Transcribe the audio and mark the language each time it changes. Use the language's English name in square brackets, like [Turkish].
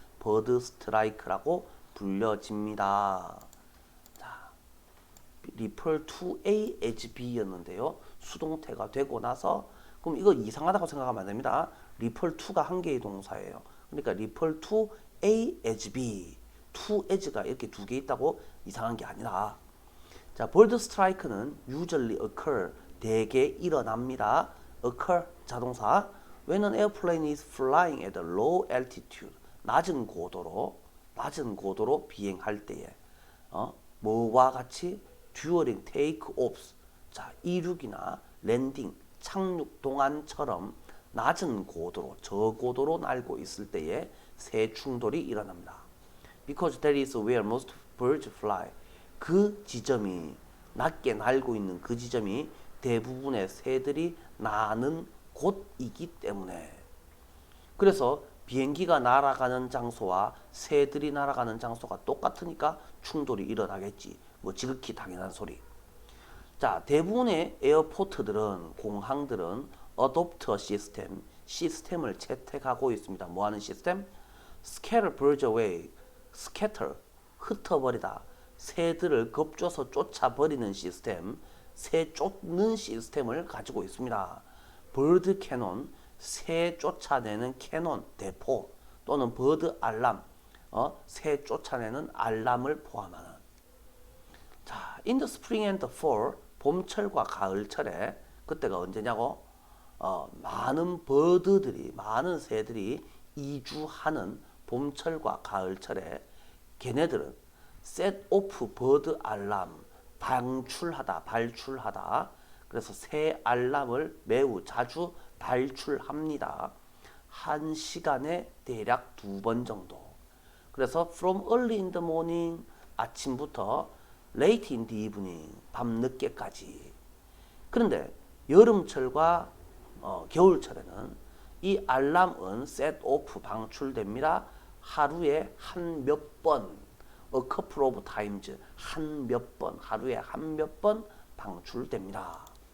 [Korean] 버드 스트라이크라고 불려집니다. 자, [English] refer to A as B [Korean] 였는데요. 수동태가 되고 나서 그럼 이거 이상하다고 생각하면 안 됩니다. refer to가 한 개의 동사예요. 그러니까 [English] refer to A as B, [Korean] to as가 이렇게 두 개 있다고 이상한 게 아니라. 자, bird strike는 [English] usually occur, [Korean] 대개 일어납니다. occur 자동사. [English] When an airplane is flying at a low altitude, [Korean] 낮은 고도로 비행할 때에 뭐와 같이 [English] during take-offs, [Korean] 자, 이륙이나 랜딩, 착륙 동안처럼 낮은 고도로, 저고도로 날고 있을 때에 새 충돌이 일어납니다. [English] Because that is where most birds fly. [Korean] 그 지점이, 낮게 날고 있는 그 지점이 대부분의 새들이 나는 곳이기 때문에. 그래서 비행기가 날아가는 장소와 새들이 날아가는 장소가 똑같으니까 충돌이 일어나겠지. 뭐 지극히 당연한 소리. 자, 대부분의 에어포트들은, 공항들은 [English] adopt a system, [Korean] 시스템을 채택하고 있습니다. 뭐 하는 시스템? [English] scatter birds away, scatter, [Korean] 흩어버리다. 새들을 겁줘서 쫓아버리는 시스템, 새 쫓는 시스템을 가지고 있습니다. [English] bird cannon, [Korean] 새 쫓아내는 캐논, 대포 또는 버드 알람, 새 쫓아내는 알람을 포함하는. 자, [English] in the spring and the fall, [Korean] 봄철과 가을철에, 그때가 언제냐고? 많은 버드들이, 많은 새들이 이주하는 봄철과 가을철에 걔네들은 [English] set off bird alarm, [Korean] 발출하다. 그래서 새 알람을 매우 자주 발출합니다. 한 시간에 대략 2번 정도. 그래서 [English] from early in the morning, [Korean] 아침부터 [English] late in the evening, [Korean] 밤늦게까지. 그런데 여름철과 겨울철에는 이 알람은 set off, 방출됩니다. 하루에 한 몇 번, [English] a couple of times, [Korean] 한 몇 번, 하루에 한 몇 번 방출됩니다.